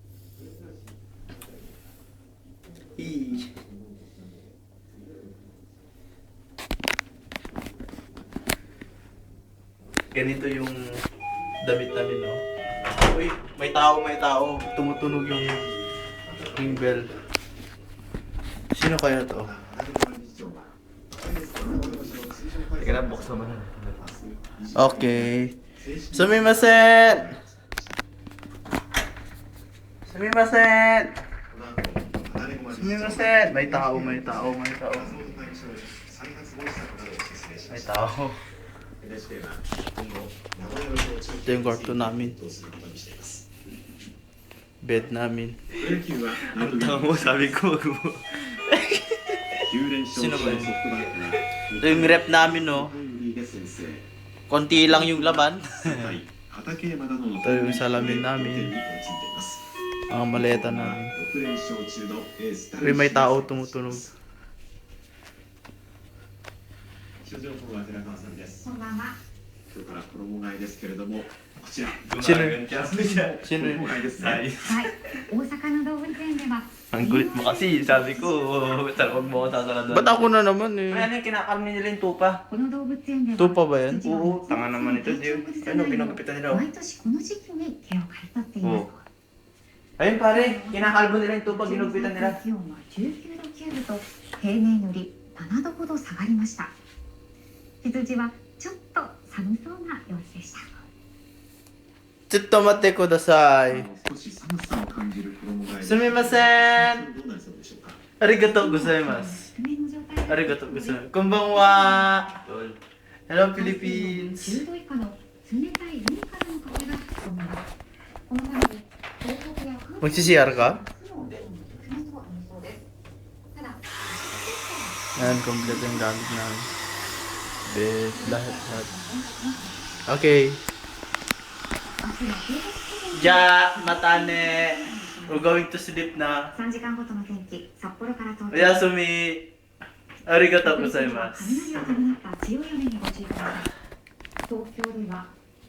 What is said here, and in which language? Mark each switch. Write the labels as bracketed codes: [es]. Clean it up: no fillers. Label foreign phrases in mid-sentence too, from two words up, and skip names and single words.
[tl] Ganito yung damit namin, no? Uy, may tao. Tumutunog yung [en] ring bell. [tl] Sino kaya to? Teka na, box naman. Okay. Sumimasen! Sumimasen! Sumimasen! May tao. May tao. Ito yung kwarto namin. Bed namin. Ang tao mo, sabi ko wag mo. Sino ba yun? Ito yung rep namin, no? Konti lang yung laman. Ito yung salamin namin. Ang maleta namin. Uy, may tao tumutunog. [ja] 気象情報は寺川さんです。こんばんは。今日から衣替えですけれども、こちら。 [tl] Sino yun? Sino yun? [ja] 衣替えですね。はい。大阪の動物園では [tl] Ang gulit mo kasi, sabi ko, huwag mo ako sasalado. Ba't ako na naman eh? Ano yung kinakarni nila yung tupa? [ja] この動物園では [tl] Tupa ba yan? [ja] 羊は [tl] Oo, tanga naman ito, Dio. Ano, pinagupitan nila, oh. [ja] 毎年この時期に毛を刈り取っています [tl] Ayun pare, kinakalbo nila yung tupa, ginugupitan nila. [ja] 気温は19度9分と平年より7度ほど下がりました羊はちょっと寒そうな様子でしたちょっと待ってください. 少し寒さを感じる衣替えです。 Sumimasen! どうなりそうでしょうか。ありがとうございます. 低めの状態でありがとうございます. Konbanwa! [en] Hello, Philippines! [ja] 10 度以下の冷たい海からの風が吹き込みますこのために東北や関東 [tl] Magsi-CR ka? [ja] 明日も低めとなりそうですただ [tl] Yan, kompleto yung gamit namin. Bed, lahat. Okay. [ja] じゃ、またね. [en] We're going to sleep na. [ja] 3 時間ごとの天気、札幌から東京。 Oyasumi. ありがとうございます. 雷を伴った強い雨にご注意ください。東京では